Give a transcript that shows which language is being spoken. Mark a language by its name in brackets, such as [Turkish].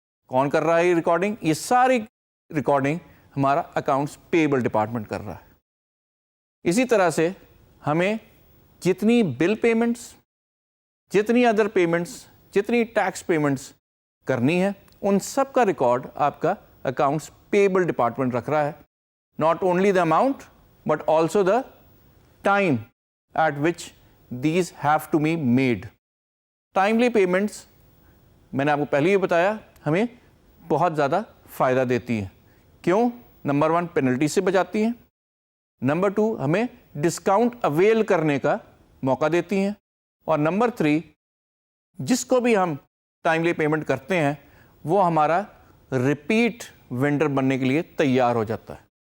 [Urdu] کون کر رہا ہے یہ ریکارڈنگ؟ یہ ساری ریکارڈنگ ہمارا اکاؤنٹس پیبل ڈپارٹمنٹ کر رہا ہے. اسی طرح سے ہمیں جتنی بل پیمنٹس, جتنی ادر پیمنٹس, جتنی ٹیکس پیمنٹس کرنی ہے, ان سب کا ریکارڈ آپ کا اکاؤنٹس پیبل ڈپارٹمنٹ رکھ رہا ہے. [English] Not only the amount but also the time at which these have to be made. [Urdu] Timely payments میں نے آپ کو پہلے ہی بتایا ہمیں بہت زیادہ فائدہ دیتی ہیں. کیوں؟ نمبر 1 پینلٹی سے بچاتی ہیں, نمبر 2 ہمیں ڈسکاؤنٹ اویل کرنے کا موقع دیتی ہیں, اور نمبر 3 جس کو بھی ہم ٹائملی پیمنٹ کرتے ہیں وہ ہمارا ریپیٹ وینڈر بننے کے لیے تیار ہو جاتا ہے.